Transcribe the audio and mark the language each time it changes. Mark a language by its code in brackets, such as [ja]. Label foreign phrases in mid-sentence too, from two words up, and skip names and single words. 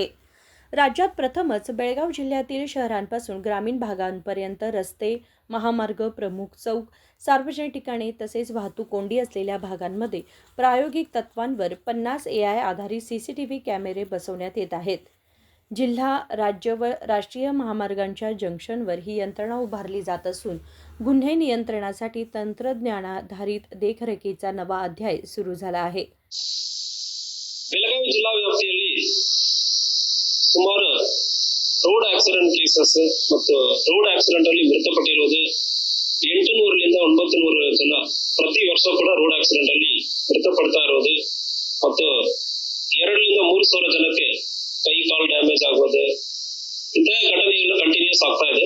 [mr] राज्यात प्रथमच बेळगाव जिल्ह्यातील शहरांपासून ग्रामीण भागांपर्यंत रस्ते, महामार्ग, प्रमुख चौक, सार्वजनिक ठिकाणे तसेच वाहतूक कोंडी असलेल्या भागांमध्ये प्रायोगिक तत्वांवर 50 AI आधारित CCTV कॅमेरे बसवण्यात येत आहेत. जिल्हा, राज्य व राष्ट्रीय महामार्गांच्या जंक्शनवर ही यंत्रणा उभारली जात असून गुन्हे नियंत्रणासाठी तंत्रज्ञानाधारित देखरेखीचा नवा अध्याय सुरू झाला आहे. [kn] ಬೆಳಗಾವಿ ಜಿಲ್ಲಾ ವ್ಯಾಪ್ತಿಯಲ್ಲಿ ಸುಮಾರು [en] road accident cases [kn] ಮತ್ತು [en] road accident [kn] ಅಲ್ಲಿ ಮೃತಪಟ್ಟಿರುವುದು 800ರಿಂದ 900 ಜನ ಪ್ರತಿ ವರ್ಷ ಕೂಡ [en] road accident [kn] ಅಲ್ಲಿ ಮೃತಪಡ್ತಾ ಇರೋದು ಮತ್ತು 2ರಿಂದ 3 ಸಾವಿರ ಜನಕ್ಕೆ ಕೈ ಕಾಲು ಡ್ಯಾಮೇಜ್ ಆಗೋದು ಇಂತಹ ಘಟನೆಗಳು ಕಂಟಿನ್ಯೂಸ್ ಆಗ್ತಾ ಇದೆ.